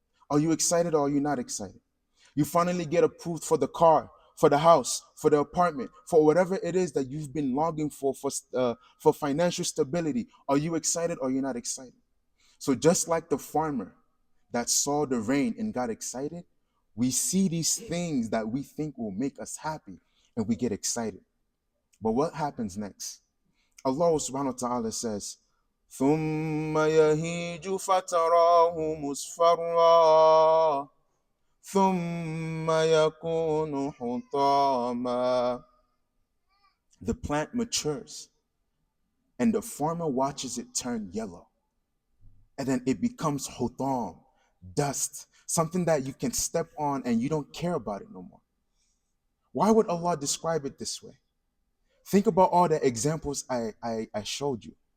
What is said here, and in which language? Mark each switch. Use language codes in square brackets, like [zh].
[en] Are you excited or are you not excited? You finally get approved for the car, for the house, for the apartment, for whatever it is that you've been longing for financial stability. Are you excited or are you not excited? So just like the farmer that saw the rain and got excited, we see these things that we think will make us happy and we get excited. But what happens next? [ar] Allah subhanahu wa ta'ala [en] says, [ar] ثُمَّ يَهِيجُ فَتَرَاهُ مُصْفَرًّا ثُمَّ يَكُونُ حُطَامًا. [en] The plant matures and the farmer watches it turn yellow. And then it becomes hutam, dust, something that you can step on and you don't care about it no more. Why would Allah describe it this way? Think about all the examples I showed you.